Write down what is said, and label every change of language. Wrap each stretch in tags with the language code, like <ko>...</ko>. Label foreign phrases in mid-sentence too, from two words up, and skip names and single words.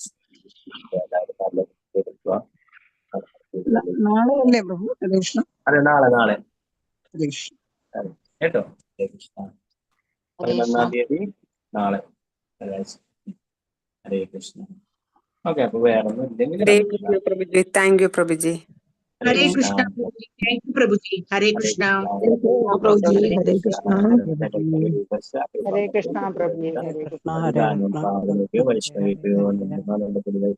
<ml>അതെ, നാളെ കേട്ടോ. 11-ാം തീയതി നാളെ. ഹരേ കൃഷ്ണ. ഓക്കെ, അപ്പൊ വേറെ ഒന്നും ഇല്ലെങ്കിൽ</ml> <en>thank you പ്രഭുജി.</en> <hi>हरे कृष्णा प्रभुजी.</hi> <en>thank you</en> <hi>प्रभुजी. हरे कृष्णा प्रभुजी. हरे कृष्णा. हरे कृष्णा प्रभुजी. हरे कृष्णा.</hi>